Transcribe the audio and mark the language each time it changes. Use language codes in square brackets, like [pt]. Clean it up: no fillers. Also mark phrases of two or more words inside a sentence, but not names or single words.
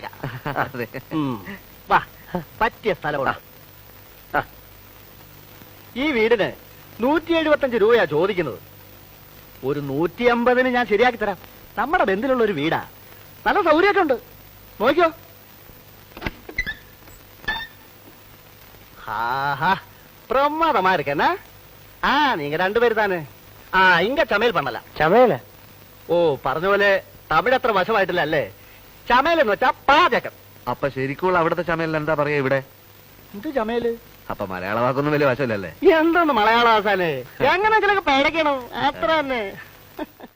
[ml] അതെ. വാ, പറ്റിയ സ്ഥലമാണ്. ഈ വീടിന് 175 രൂപയാ ചോദിക്കുന്നത്. ഒരു 150-ന് ഞാൻ ശരിയാക്കി തരാം. നമ്മുടെ ബന്ധത്തിലുള്ള ഒരു വീടാ. നല്ല സൗകര്യമൊക്കെ ഉണ്ട്. നോക്കിയോ. [ta] பிரமாதமா இருக்கேன்னா நீங்க 2 பேரு தானே? இங்க சமையல் பண்ணலாம். [ml] ചമയല? ഓ പറഞ്ഞ പോലെ തമിഴ് അത്ര വശമായിട്ടില്ല അല്ലേ? ചമയൽ എന്ന് വെച്ചാ പാചകം. അപ്പൊ ശരിക്കുള്ള അവിടുത്തെ ചമയലിന് എന്താ പറയാ ഇവിടെ? എന്ത് ചമയല്? അപ്പൊ മലയാള വാക്കൊന്നും വലിയ വശമല്ലേ? എന്താണ് മലയാള ആസാനെ? എങ്ങനെയൊക്കെ പേടക്കണം അത്ര തന്നെ.